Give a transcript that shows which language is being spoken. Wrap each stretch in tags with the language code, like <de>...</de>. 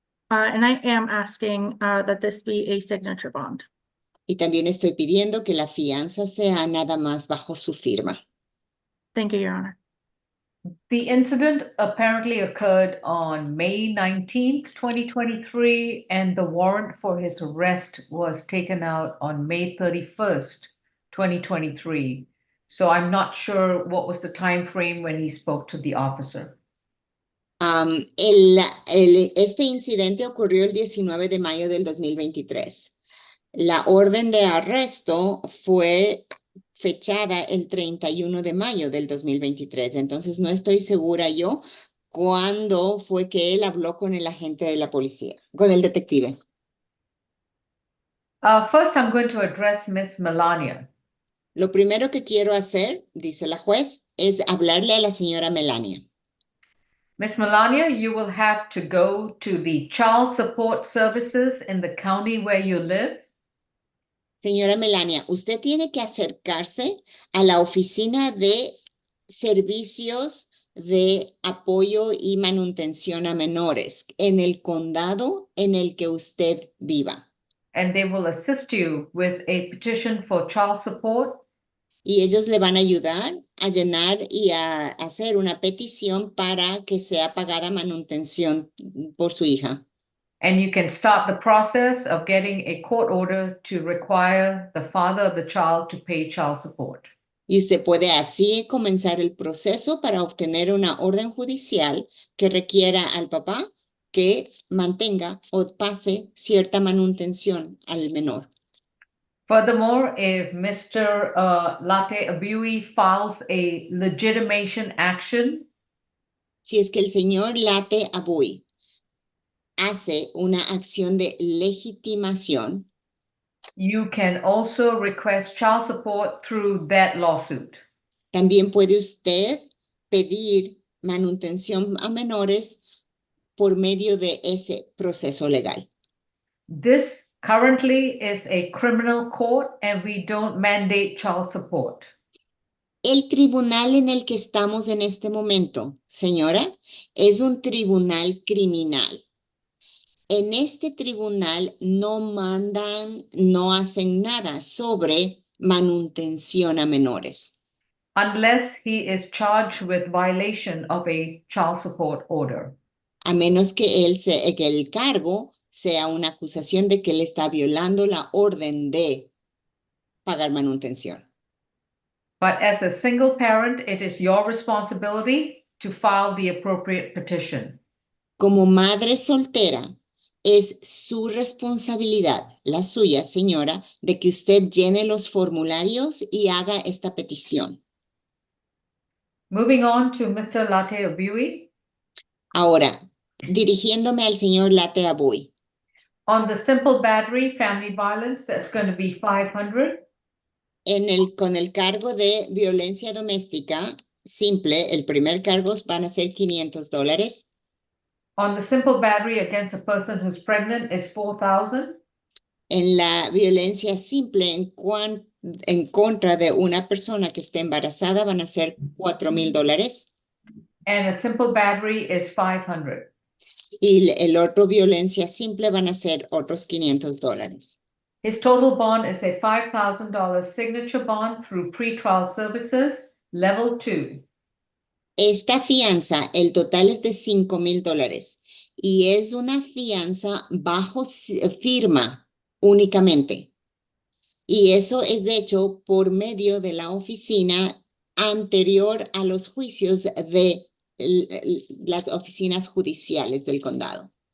<en>And I am asking that this be a signature bond.</en> <es>Y también estoy pidiendo que la fianza sea nada más bajo su firma.</es> <en>Thank you, Your Honor. The incident apparently occurred on May 19th, 2023, and the warrant for his arrest was taken out on May 31st, 2023. So I'm not sure what was the time frame when he spoke to the officer.</en> <es>Este incidente ocurrió el 19 de mayo del 2023. La orden de arresto fue fechada el 31 de mayo del 2023. Entonces no estoy segura yo cuándo fue que él habló con el agente de la policía, con el detective.</es> <en>First, I'm going to address Miss Melania.</en> <es>Lo primero que quiero hacer, dice la juez, es hablarle a la señora Melania.</es> <en>Miss Melania, you will have to go to the child support services in the county where you live.</en> <es>Señora Melania, usted tiene que acercarse a la oficina de servicios de apoyo y manutención a menores en el condado en el que usted viva.</es> <en>And they will assist you with a petition for child support.</en> <es>Y ellos le van a ayudar a llenar y a hacer una petición para que sea pagada manutención por su hija.</es> <en>And you can start the process of getting a court order to require the father of the child to pay child support.</en> <es>Y usted puede así comenzar el proceso para obtener una orden judicial que requiera al papá que mantenga o pase cierta manutención al menor.</es> <en>Furthermore, if Mr. Latte Abui files a legitimation action,</en> <es>si es que el señor Latte Abui hace una acción de legitimación,</es> <en>you can also request child support through that lawsuit.</en> <es>También puede usted pedir manutención a menores por medio de ese proceso legal.</es> <en>This currently is a criminal court and we don't mandate child support.</en> <es>El tribunal en el que estamos en este momento, señora, es un tribunal criminal. En este tribunal no mandan, no hacen nada sobre manutención a menores.</es> <en>Unless he is charged with violation of a child support order.</en> <es>A menos que que el cargo sea una acusación de que él está violando la orden de pagar manutención.</es> <en>But as a single parent, it is your responsibility to file the appropriate petition.</en> <es>Como madre soltera, es su responsabilidad, la suya, señora, de que usted llene los formularios y haga esta petición.</es> <en>Moving on to Mr. Latte Abui.</en> <es>Ahora, dirigiéndome al señor Latte Abui.</es> <en>On the simple battery, family violence, that's going to be 500.</en> <es>Con el cargo de violencia doméstica simple, el primer cargo van a ser $500.</es> <en>On the simple battery against a person who's pregnant is 4,000.</en> <es>En la violencia simple en contra de una persona que esté embarazada van a ser $4,000.</es> <en>And a simple battery is 500.</en> <es>Y el otro violencia simple van a ser otros $500.</es> <en>His total bond is a $5,000 signature bond through pretrial services, level 2.</en> <es>Esta fianza, el total es de $5,000 y es una fianza bajo firma únicamente. Y eso es hecho por medio de la oficina anterior a los juicios de las oficinas judiciales del condado.</es>